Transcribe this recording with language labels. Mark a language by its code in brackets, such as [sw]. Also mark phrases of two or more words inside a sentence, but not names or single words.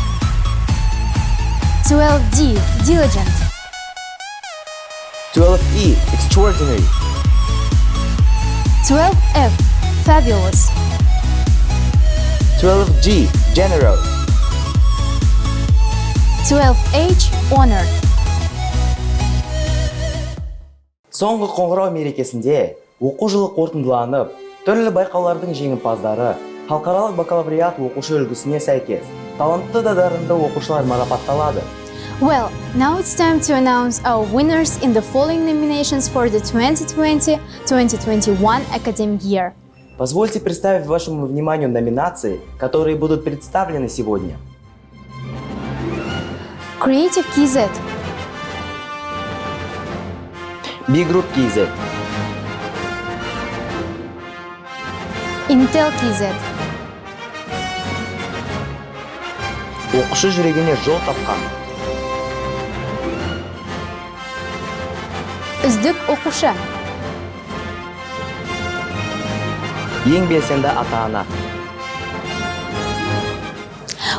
[en] 12D Diligent. 12E Extraordinary. 12F Fabulous. 12G Generous. 12H Honored. [kk] Соңғы қоңырау мерекесінде оқу жылы қорытындыланып, түрлі байқаулардың жеңімпаздары халықаралық бакалавриат оқушы үлгісіне сәйкес талантты да дарынды оқушылар марапатталады. [en] Well, now it's time to announce our winners in the following nominations for the 2020-2021 academic year. [ru] Позвольте представить вашему вниманию номинации, которые будут представлены сегодня. [kk] Creative KZ, B-Group KZ, Intel KZ, оқушы жүрегіне жол тапқан, үздік оқушы, ең белсенді ата-ана,